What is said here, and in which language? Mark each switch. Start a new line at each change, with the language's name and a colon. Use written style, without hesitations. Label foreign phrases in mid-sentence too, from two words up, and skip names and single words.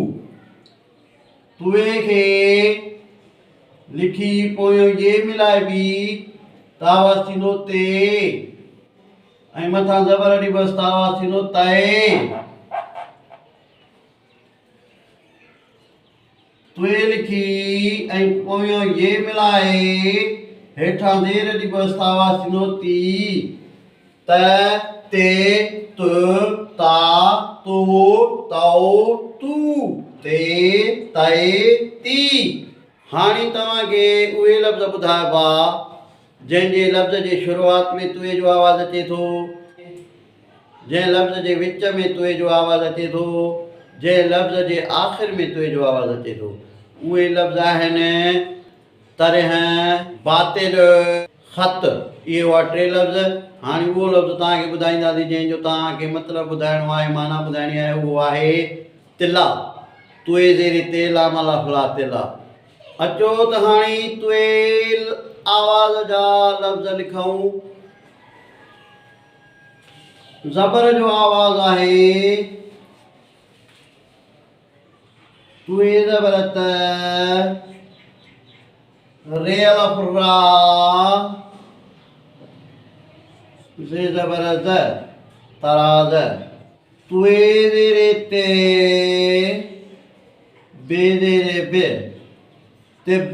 Sindhi: तुए खे लिखी पोयों ये मिलाइबी त आवाज़ थींदो ते ऐं मथां ज़बर ॾिबसि त आवाज़ थींदो तए। तुए लिखी ऐं पोयों ये मिलाए हेठां ज़ेर ॾिबसि त आवाज़ थींदो ती। त, ते, त, ता, तो, तओ, तू, ते, तए, ती। हाणे तव्हांखे उहे लफ़्ज़ ॿुधाइबा जंहिंजे लफ़्ज़ जे शुरूआत में तुए जो आवाज़ अचे थो, जंहिं लफ़्ज़ जे विच में तुए जो आवाज़ अचे थो, जंहिं लफ़्ज़ जे आख़िर में तुए जो आवाज़ अचे थो। उहे लफ़्ज़ आहिनि तरह, बातिल, ख़त। इहे हुआ टे लफ़्ज़। हाणे उहो लफ़्ज़ तव्हांखे ॿुधाईंदासीं जंहिंजो तव्हांखे मतिलबु ॿुधाइणो आहे, माना ॿुधाइणी आहे। उहो आहे तिला। तुए ज़ेरे ते ला मला फला तिला। अचो त हाणे तुए आवाज़ जा लफ़्ज़ लिखूं। ज़बर जो आवाज़ आहे तुए ज़बर त, रे अलफ़ रा, ज़े ज़बर ज़, तराज़। तुए ज़ेरे ते, बे ज़ेरे बे, तिब।